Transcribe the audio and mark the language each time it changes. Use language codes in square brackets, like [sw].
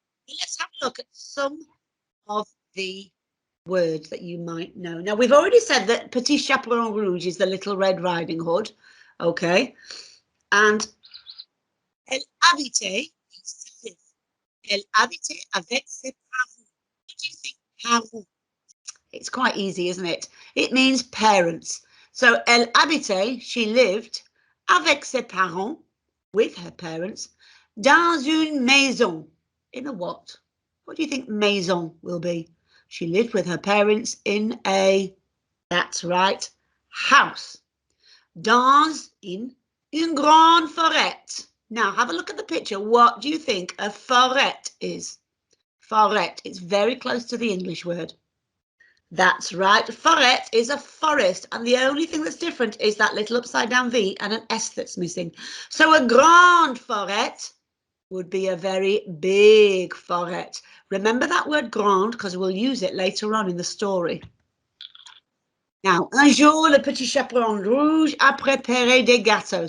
[en] Let's have a look at some of the words that you might know. Now, we've already said that Petit Chaperon Rouge is the Little Red Riding Hood, okay? [fr] And elle habitait, elle habitait avec ses parents. [en] What do you think parents? It's quite easy, isn't it? It means parents. [fr] So, elle habitait, [en] she lived, [fr] avec ses parents, [en] with her parents, [fr] dans une maison. [en] In a what? What do you think maison will be? She lived with her parents in a, that's right, house. [fr] Dans une grande forêt. [en] Now, have a look at the picture. What do you think a forêt is? Forêt. It's very close to the English word. That's right. Forêt is a forest, and the only thing that's different is that little upside down V and an S that's missing. So a grande forêt would be a very big forêt. Remember that word grande because we'll use it later on in the story. [fr] Now, un jour, le petit chaperon rouge a préparé des gâteaux.